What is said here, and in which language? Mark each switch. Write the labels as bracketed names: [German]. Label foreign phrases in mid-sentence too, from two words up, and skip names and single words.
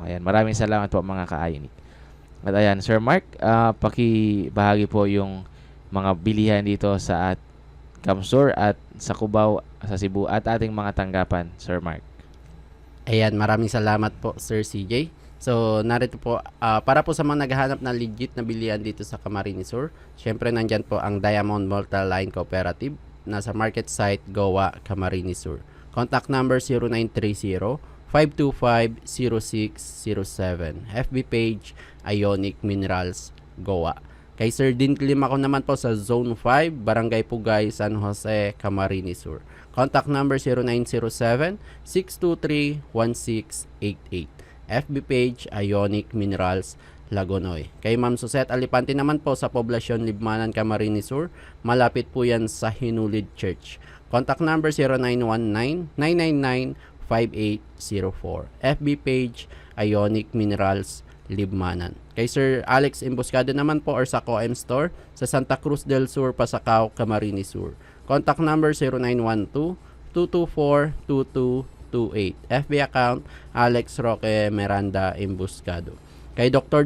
[Filipino] Ayan, maraming salamat po mga ka-Ionic. At ayan, Sir Mark, pakibahagi po yung mga bilihan dito sa Kamsur at sa Cubao, sa Cebu at ating mga tanggapan, Sir Mark. Ayan, maraming salamat po Sir CJ. So narito po, para po sa mga naghahanap na legit na bilihan dito sa Camarines Sur, syempre nandyan po ang Diamond Multi-Line Cooperative, nasa [English] market site [Filipino] Goa, Camarines Sur. [English] Contact number 0930-525-0607. FB page Ionic Minerals Goa. [Filipino] Kay Sir Dean Clim ako naman po sa Zone 5, Barangay Pugay, San Jose, Camarines Sur. [English] Contact number 0907-623-1688. FB page Ionic Minerals Lagonoy. [Filipino] Kay Ma'am Susette Alipante naman po sa Poblasyon Libmanan, Camarines Sur. Malapit po yan sa Hinulid Church. [English] Contact number 0919-999-5804. FB page Ionic Minerals Libmanan. [Filipino] Kay Sir Alex Emboscado naman po or sa COEM Store sa Santa Cruz del Sur, Pasacao, Camarines Sur. [English] Contact number 0912-224-2228. FB account Alex Roque Miranda Emboscado. [Filipino] Kay Dr.